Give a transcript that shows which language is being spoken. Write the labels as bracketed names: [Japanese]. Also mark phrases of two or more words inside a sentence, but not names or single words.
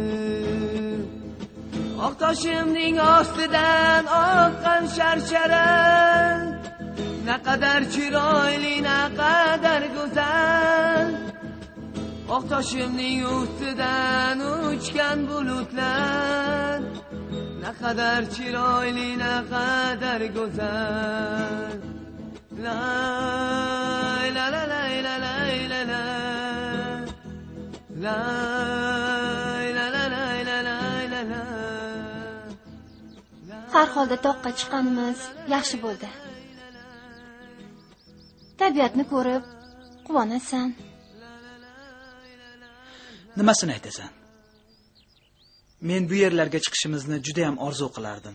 [Uzbek] Oqtoshimning ostidan oqqan sharshara, naqadar chiroyli, naqadar go'zal. Oqtoshimning ustidan uchgan bulutlar, naqadar chiroyli, naqadar go'zal. Lay la la la la la la la. Lay la la la la la la. Har holda toqqa chiqqanimiz yaxshi bo'ldi. Tabiatni ko'rib quvonasan. Nimasini aytasan? Men bu yerlarga chiqishimizni juda ham orzu qilardim.